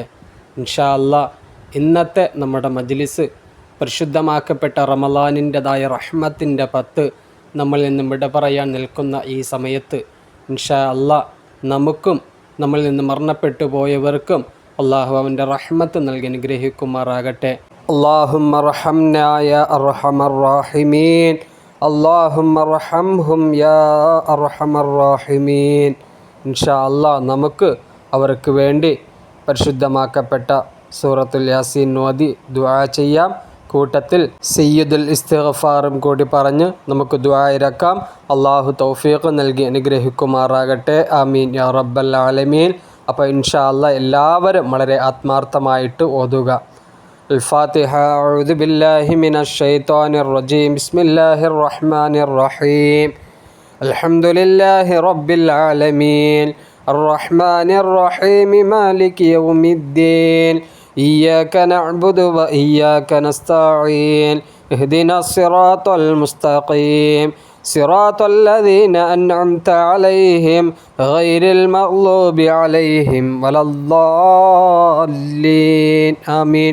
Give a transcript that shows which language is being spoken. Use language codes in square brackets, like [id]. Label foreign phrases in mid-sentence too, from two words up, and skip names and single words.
[ar] إن شاء الله [ml] ഇന്നത്തെ നമ്മുടെ മജ്ലിസ് പരിശുദ്ധമാക്കപ്പെട്ട റമളാനിൻ്റെതായ റഹ്മത്തിൻ്റെ 10 നമ്മളിൽ നിന്നും വിട പറയാൻ നിൽക്കുന്ന ഈ സമയത്ത് [ar] إن شاء الله [ml] നമുക്കും നമ്മളിൽ നിന്ന് മരണപ്പെട്ടു പോയവർക്കും അള്ളാഹു അവൻ്റെ റഹ്മത്ത് നൽകി അനുഗ്രഹിക്കുമാറാകട്ടെ. [ar] اللهم ارحمنا يا أرحم الراحمين اللهم ارحمهم يا أرحم الراحمين. إن شاء الله [ml] നമുക്ക് അവർക്ക് വേണ്ടി പരിശുദ്ധമാക്കപ്പെട്ട സൂറത്തുൽ യാസീൻ ഓതി ദുആ ചെയ്യാം. കൂട്ടത്തിൽ [ar] سيد الاستغفار [ml] കൂടി പറഞ്ഞ് നമുക്ക് ദുആ ഇറക്കാം. അള്ളാഹു തൗഫീഖ് നൽകി അനുഗ്രഹിക്കുമാറാകട്ടെ. [ar] آمين يا رب العالمين. [ml] അപ്പോൾ [ar] إن شاء الله [ml] എല്ലാവരും വളരെ ആത്മാർത്ഥമായിട്ട് ഓതുക. [ar] الفاتحة. أعوذ بالله من الشيطان الرجيم. بسم الله الرحمن الرحيم. الحمد لله رب العالمين الرحمن الرحيم مالك يوم الدين إياك نعبد وإياك نستعين اهدنا الصراط المستقيم صراط الذين أنعمت عليهم غير المغضوب عليهم ولا الضالين آمين.